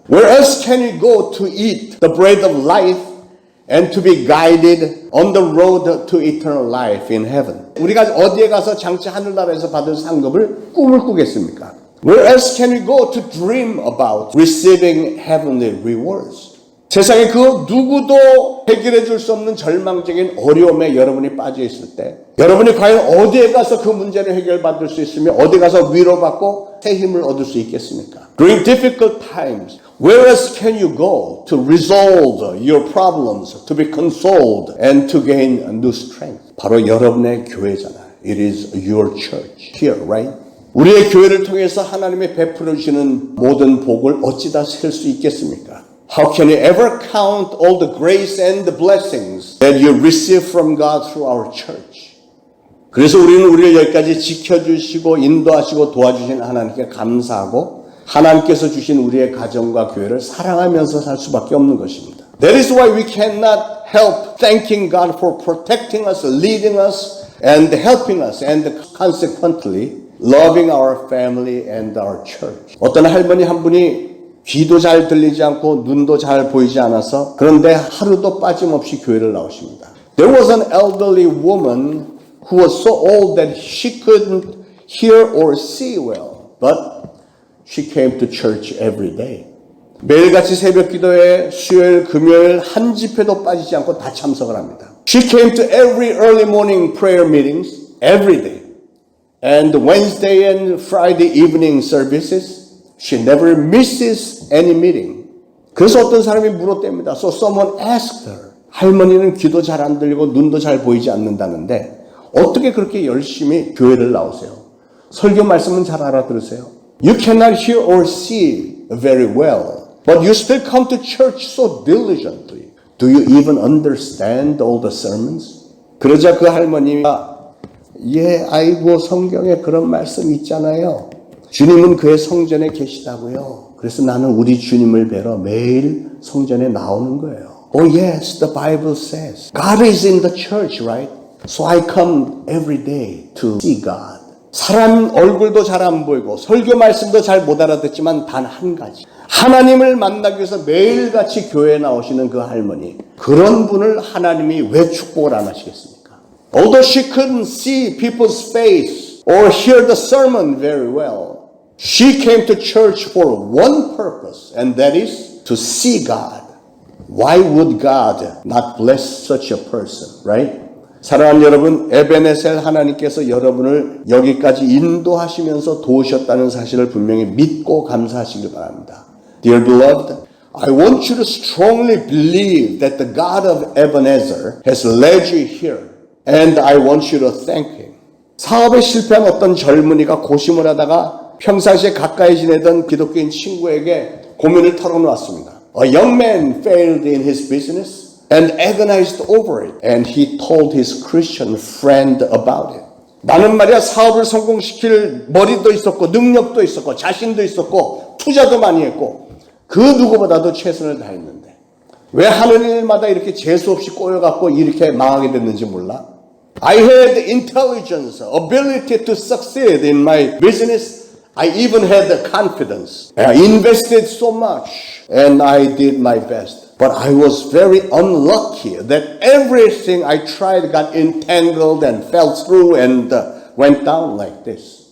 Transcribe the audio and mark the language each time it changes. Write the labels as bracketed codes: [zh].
[en] Where else can we go to eat the bread of life and to be guided on the road to eternal life in heaven? [ko] 우리가 어디에 가서 장차 하늘나라에서 받을 상급을 꿈을 꾸겠습니까? [en] Where else can we go to dream about receiving heavenly rewards? [ko] 세상에 그 누구도 해결해 줄 수 없는 절망적인 어려움에 여러분이 빠져 있을 때 여러분이 과연 어디에 가서 그 문제를 해결받을 수 있으며 어디 가서 위로받고 새 힘을 얻을 수 있겠습니까? [en] During difficult times, where else can you go to resolve your problems, to be consoled, and to gain new strength? [ko] 바로 여러분의 교회잖아요. [en] It is your church here, right? [ko] 우리의 교회를 통해서 하나님이 베풀어 주시는 모든 복을 어찌다 셀 수 있겠습니까? [en] How can you ever count all the grace and the blessings that you receive from God through our church? [ko] 그래서 우리는 우리를 여기까지 지켜주시고 인도하시고 도와주신 하나님께 감사하고 하나님께서 주신 우리의 가정과 교회를 사랑하면서 살 수밖에 없는 것입니다. [en] That is why we cannot help thanking God for protecting us, leading us, and helping us and consequently loving our family and our church. [ko] 어떤 할머니 한 분이 귀도 잘 들리지 않고 눈도 잘 보이지 않아서 그런데 하루도 빠짐없이 교회를 나오십니다. [en] There was an elderly woman who was so old that she couldn't hear or see well, but she came to church every day. [ko] 매일같이 새벽 기도에 수요일, 금요일 한 집회도 빠지지 않고 다 참석을 합니다. [en] She came to every early morning prayer meetings every day. And Wednesday and Friday evening services, she never misses any meeting. [ko] 그래서 어떤 사람이 물었답니다. [en] So someone asked her, [ko] 할머니는 귀도 잘 안 들리고 눈도 잘 보이지 않는다는데 어떻게 그렇게 열심히 교회를 나오세요? 설교 말씀은 잘 알아들으세요? [en] You cannot hear or see very well, but you still come to church so diligently. Do you even understand all the sermons? [ko] 그러자 그 할머니가 아이고 성경에 그런 말씀 있잖아요. 주님은 그의 성전에 계시다고요. 그래서 나는 우리 주님을 뵈러 매일 성전에 나오는 거예요. [en] Oh yes, the Bible says God is in the church, right? So I come every day to see God. [ko] 사람 얼굴도 잘 안 보이고 설교 말씀도 잘 못 알아듣지만 단 한 가지. 하나님을 만나기 위해서 매일같이 교회에 나오시는 그 할머니. 그런 분을 하나님이 왜 축복을 안 하시겠습니까? [en] Although she couldn't see people's face or hear the sermon very well, she came to church for one purpose, and that is to see God. Why would God not bless such a person, right? [ko] 사랑하는 여러분, 에베네셀 하나님께서 여러분을 여기까지 인도하시면서 도우셨다는 사실을 분명히 믿고 감사하시길 바랍니다. [en] Dear beloved, I want you to strongly believe that the God of Ebenezer has led you here, and I want you to thank Him. [ko] 사업에 실패한 어떤 젊은이가 고심을 하다가 평상시에 가까이 지내던 기독교인 친구에게 고민을 털어놓았습니다. [en] A young man failed in his business and agonized over it, and he told his Christian friend about it. [ko] 나는 말이야 사업을 성공시킬 머리도 있었고 능력도 있었고 자신도 있었고 투자도 많이 했고 그 누구보다도 최선을 다했는데 왜 하는 일마다 이렇게 재수없이 꼬여갖고 이렇게 망하게 됐는지 몰라? [en] I had intelligence, ability to succeed in my business. I even had the confidence. I invested so much and I did my best. But I was very unlucky that everything I tried got entangled and fell through and went down like this.